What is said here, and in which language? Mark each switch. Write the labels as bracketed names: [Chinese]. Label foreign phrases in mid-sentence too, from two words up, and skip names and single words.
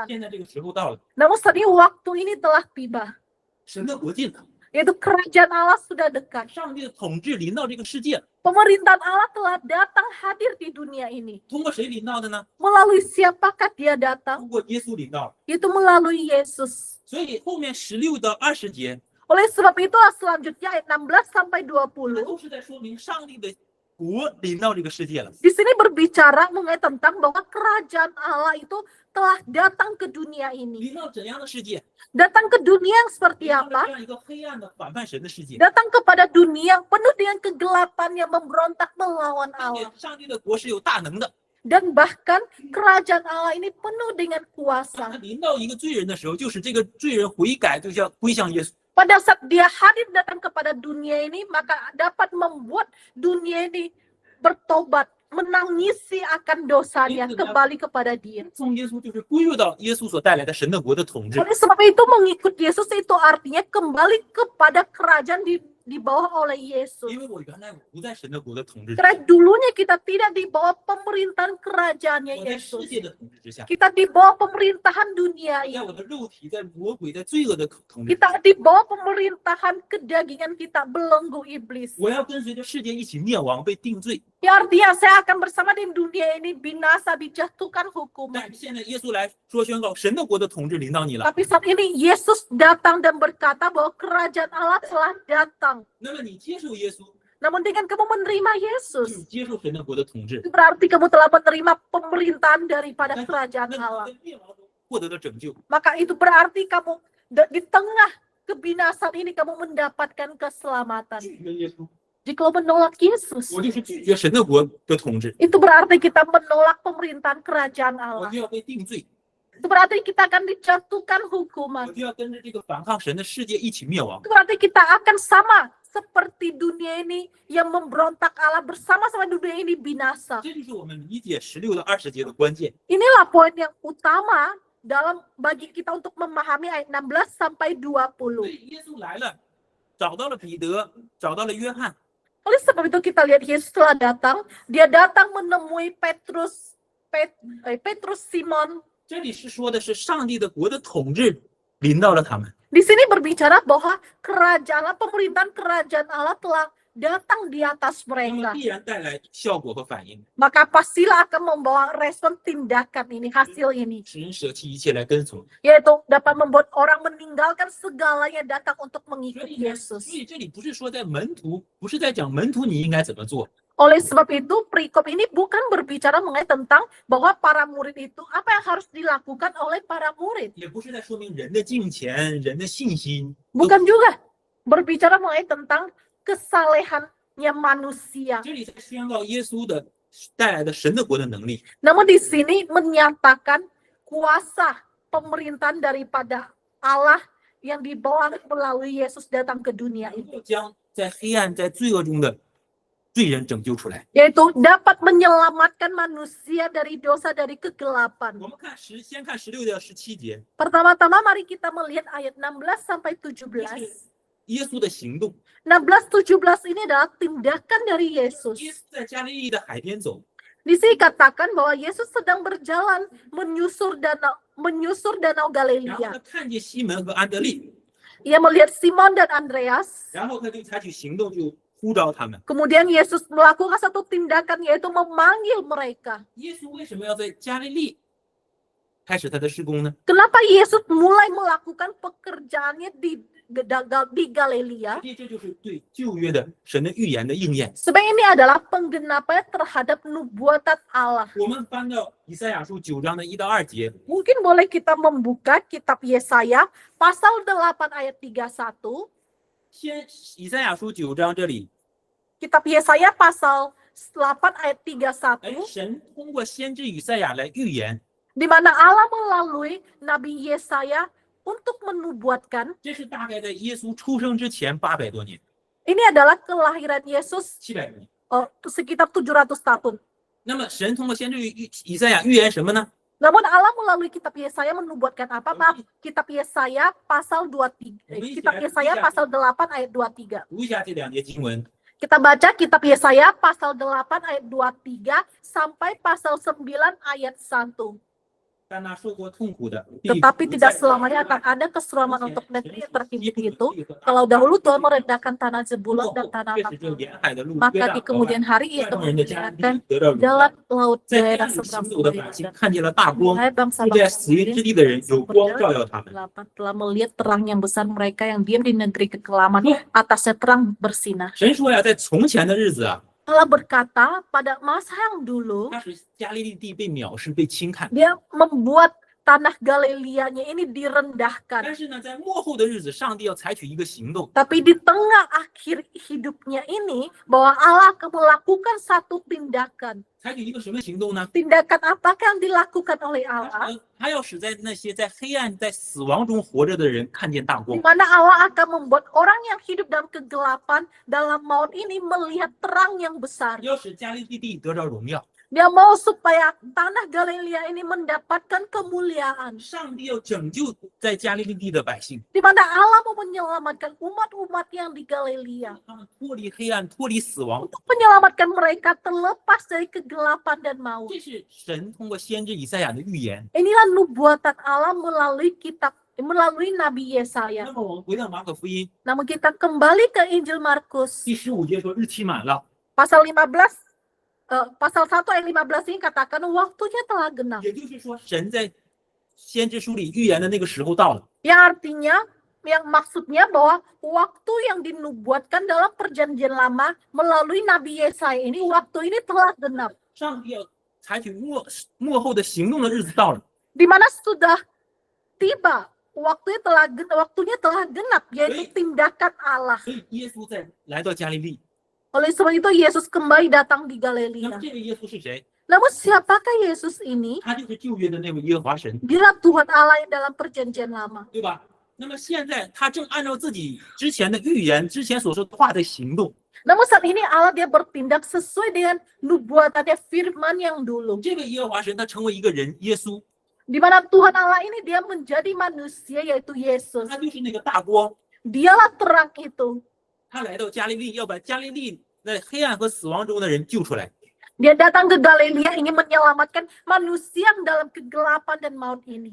[Chinese] 现在这个时候到了， [Indonesian] Namun saat ini waktu ini telah tiba, [Chinese] 神的国近了， [Indonesian] yaitu kerajaan Allah sudah dekat. [Chinese] 上帝的统治临到这个世界， [Indonesian] Pemerintahan Allah telah datang hadir di dunia ini. [Chinese] 通过谁临到的呢？ [Indonesian] Melalui siapakah dia datang? [Chinese] 通过耶稣临到了。 [Indonesian] Yaitu melalui Yesus. [Chinese] 所以后面16到20节， [Indonesian] Oleh sebab itulah selanjutnya ayat 16 sampai [Chinese] 它 [Indonesian] 20. [Chinese] 都是在说明上帝的国临到这个世界了。 [Indonesian] Di sini berbicara mengenai tentang bahwa kerajaan Allah itu telah datang ke dunia ini. [Chinese] 临到怎样的世界？ [Indonesian] Datang ke dunia yang seperti [Chinese] 临到了 [Indonesian] apa? [Chinese] 这样一个黑暗的反叛神的世界。 [Indonesian] Datang kepada dunia yang penuh dengan kegelapan yang memberontak melawan [Chinese] 并且 [Indonesian] Allah. [Chinese] 上帝的国是有大能的。 [Indonesian] Dan bahkan kerajaan Allah ini penuh dengan [Chinese] 当 [Indonesian] kuasa. [Chinese] 他临到一个罪人的时候，就是这个罪人悔改，就像归向耶稣。 [Indonesian] Pada saat dia hadir datang kepada dunia ini, maka dapat membuat dunia ini bertobat, menangisi akan dosanya, kembali kepada dia. [Chinese] 从耶稣就是归入到耶稣所带来的神的国的统治。 [Indonesian] Oleh sebab itu mengikut Yesus itu artinya kembali kepada kerajaan di bawah oleh Yesus. [Chinese] 因为我原来我不在神的国的统治之 [Indonesian] Karena [Chinese] 下， [Indonesian] dulunya kita tidak di bawah pemerintahan kerajaannya [Chinese] 我在世 [Indonesian] Yesus. [Chinese] 界的统治之下， [Indonesian] Kita di bawah pemerintahan dunia [Chinese] 在 [Indonesian] ini. [Chinese] 我的肉体，在魔鬼、在罪恶的统治之 [Indonesian] Kita [Chinese] 下， [Indonesian] di bawah pemerintahan kedagingan kita, belenggu iblis. [Chinese] 我要跟随着世界一起灭亡，被定罪。 [Indonesian] Ya artinya saya akan bersama di dunia ini binasa, dijatuhkan hukuman. [Chinese] 但是现在耶稣来说宣告，神的国的统治临到你了。 [Indonesian] Tapi saat ini Yesus datang dan berkata bahwa kerajaan Allah telah datang. [Chinese] 那么你接受耶稣， [Indonesian] Namun dengan kamu menerima [Chinese] 就 [Indonesian] Yesus, [Chinese] 是接受神的国的统治， [Indonesian] itu berarti kamu telah menerima pemerintahan daripada [Chinese] 那 [Indonesian] kerajaan [Chinese] 你 [Indonesian] Allah. [Chinese] 在灭亡中获得了拯救。 [Indonesian] Maka itu berarti kamu di tengah kebinasaan ini kamu mendapatkan keselamatan. [Chinese] 拒绝耶稣， [Indonesian] Jika kamu menolak Yesus, [Chinese] 我就是拒绝神的国的统治， [Indonesian] itu berarti kita menolak pemerintahan kerajaan [Chinese] 我 [Indonesian] Allah. [Chinese] 就要被定罪， [Indonesian] Itu berarti kita akan dijatuhkan [Chinese] 我 [Indonesian] hukuman. [Chinese] 就要跟着这个反抗神的世界一起灭亡。 [Indonesian] Itu berarti kita akan sama seperti dunia ini yang memberontak Allah, bersama-sama dunia ini binasa. [Chinese] 这就是我们理解16到20节的关键。 [Indonesian] Inilah poin yang utama dalam bagi kita untuk memahami ayat 16 sampai [Chinese] 所 [Indonesian] 20. [Chinese] 以耶稣来了，找到了彼得，找到了约翰， [Indonesian] Oleh sebab itu kita lihat Yesus telah datang, dia datang menemui Petrus, Simon. [Chinese] 这里是说的是上帝的国的统治临到了他们。 [Indonesian] Di sini berbicara bahwa kerajaan Allah, pemerintahan kerajaan Allah telah datang di atas [Chinese] 那么 [Indonesian] mereka. [Chinese] 必然带来效果和反应， [Indonesian] Maka pastilah akan membawa respon tindakan ini, hasil ini. [Chinese] 使人舍弃一切来跟从。 [Indonesian] Yaitu dapat membuat orang meninggalkan segalanya datang untuk [Chinese] 所 [Indonesian] mengikuti [Chinese] 以呢， [Indonesian] Yesus. [Chinese] 所以这里不是说在门徒，不是在讲门徒你应该怎么做， [Indonesian] Oleh sebab itu, perikop ini bukan berbicara mengenai tentang bahwa para murid itu, apa yang harus dilakukan oleh para murid. [Chinese] 也不是在说明人的敬虔、人的信心。 [Indonesian] Bukan juga berbicara mengenai tentang kesalehannya manusia. [Chinese] 这里在宣告耶稣的带来的神的国的能力。 [Indonesian] Namun di sini menyatakan kuasa pemerintahan daripada Allah yang dibawa melalui Yesus datang ke dunia [Chinese] 能 [Indonesian] ini. [Chinese] 够将在黑暗、在罪恶中的罪人拯救出来。 [Indonesian] Yaitu dapat menyelamatkan manusia dari dosa, dari kegelapan. [Chinese] 我们先看16到17节， [Indonesian] Pertama-tama mari kita melihat ayat 16 sampai 17. [Chinese] 耶稣的行动。 [Indonesian] 16-17 ini adalah tindakan dari [Chinese] 耶 [Indonesian] Yesus. [Chinese] 稣在加利利的海边走， [Indonesian] Di sini katakan bahwa Yesus sedang berjalan menyusur danau [Chinese] 然后 [Indonesian] Galilea. [Chinese] 他看见西门和安德利， [Indonesian] Ia melihat Simon dan Andreas. [Chinese] 然后他就采取行动，就呼召他们。 [Indonesian] Kemudian Yesus melakukan satu tindakan yaitu memanggil mereka. [Chinese] 耶稣为什么要在加利利开始他的施工呢？ [Indonesian] Kenapa Yesus mulai melakukan pekerjaannya di Galilea. [Chinese] 这就是对旧约的神的预言的应验。 [Indonesian] Sebenarnya ini adalah penggenapan terhadap nubuatan Allah. [Chinese] 我们翻到以赛亚书9章的1到2节， [Indonesian] Mungkin boleh kita membuka kitab Yesaya pasal 8 ayat 31. [Chinese] 先以赛亚书9章这里， Kitab Yesaya pasal 8 ayat 哎， [Indonesian] 31, [Chinese] 神通过先知以赛亚来预言， [Indonesian] di mana Allah melalui Nabi Yesaya untuk menubuatkan. [Chinese] 这是大概在耶稣出生之前800多年、 [Indonesian] Ini adalah kelahiran Yesus [Chinese] 700 多年。 [Indonesian] sekitar 700 tahun. [Chinese] 那么神通过先知以赛亚预言什么呢？ [Indonesian] Namun Allah melalui kitab Yesaya menubuatkan apa? Maaf, kitab Yesaya pasal 23. Kitab Yesaya pasal 8 ayat 23. [Chinese] 读一下这2节经文。 [Indonesian] Kita baca kitab Yesaya pasal 8 ayat 23 sampai pasal 9 ayat 1. [Chinese] 但那受过痛苦的， [Indonesian] Tetapi tidak selamanya akan ada keselamatan untuk negeri yang terhimpit itu. Kalau dahulu Tuhan merendahkan tanah Zebulon dan tanah Naftali, maka di kemudian hari ia akan memindahkan jalan laut daerah seberang Suriah. [Chinese] 看见了大光， [Indonesian] Hai [Chinese] 住 [Indonesian] bangsa-bangsa [Chinese] 在死荫之地的人有光照耀他们。 [Indonesian] telah melihat terang yang besar, mereka yang diam di negeri kekelaman, atasnya terang bersinar. [Chinese] 神说呀，在从前的日子啊， [Indonesian] Allah berkata pada masa yang dulu, [Chinese] 那是加利利地被藐视、被轻看。 [Indonesian] dia membuat tanah Galileanya ini direndahkan. [Chinese] 但是呢，在末后的日子，上帝要采取一个行动， [Indonesian] Tapi di tengah akhir hidupnya ini, bahwa Allah akan melakukan satu tindakan. [Chinese] 采取一个什么行动呢？ [Indonesian] Tindakan apakah yang dilakukan oleh Allah? [Chinese] 他要使在那些在黑暗、在死亡中活着的人看见大 [Indonesian] Di [Chinese] 光。 [Indonesian] mana Allah akan membuat orang yang hidup dalam kegelapan, dalam maut ini melihat terang yang besar. [Chinese] 要使加利利地得着荣耀。 [Indonesian] Dia mau supaya tanah Galilea ini mendapatkan kemuliaan. [Chinese] 上帝要拯救在加利利地的百姓， [Indonesian] Di mana Allah mau menyelamatkan umat-umat yang di Galilea. [Chinese] 他们脱离黑暗、脱离死亡。 [Indonesian] Untuk menyelamatkan mereka terlepas dari kegelapan dan maut. [Chinese] 这是神通过先知以赛亚的预言。 [Indonesian] Inilah nubuatan Allah melalui Nabi [Chinese] 那 [Indonesian] Yesaya. [Chinese] 么我们回到马可福音 [Indonesian] Namun kita kembali ke Injil Markus [Chinese] 第15节说，日期满了， [Indonesian] pasal 15, pasal 1 ayat 15 ini katakan waktunya telah genap. [Chinese] 也就是说，神在先知书里预言的那个时候到了。 [Indonesian] Yang artinya, yang maksudnya bahwa waktu yang dinubuatkan dalam perjanjian lama melalui Nabi Yesaya ini, waktu ini telah genap. [Chinese] 上帝要采取末后的行动的日子到了， [Indonesian] Di mana sudah tiba, waktunya telah genap, yaitu tindakan Allah. [Chinese] 所以耶稣来到加利利。 [Indonesian] Oleh sebab itu Yesus kembali datang di [Chinese] 那么 [Indonesian] Galilea. [Chinese] 这位耶稣是谁？ [Indonesian] Namun siapakah Yesus ini? [Chinese] 他就是旧约的那位耶和华神， [Indonesian] Dia Tuhan Allah yang dalam perjanjian lama. [Chinese] 对吧？那么现在他正按照自己之前的预言、之前所说的话的行动。 [Indonesian] Namun saat ini Allah dia bertindak sesuai dengan nubuatannya firman yang dulu. [Chinese] 这位耶和华神他成为一个人，耶稣， [Indonesian] Di mana Tuhan Allah ini dia menjadi manusia yaitu Yesus. [Chinese] 他就是那个大光。 [Indonesian] Dialah terang itu. [Chinese] 他来到加利利，要把加利利在黑暗和死亡中的人救出来。 [Indonesian] Dia datang ke Galilea ingin menyelamatkan manusia yang dalam kegelapan dan maut ini.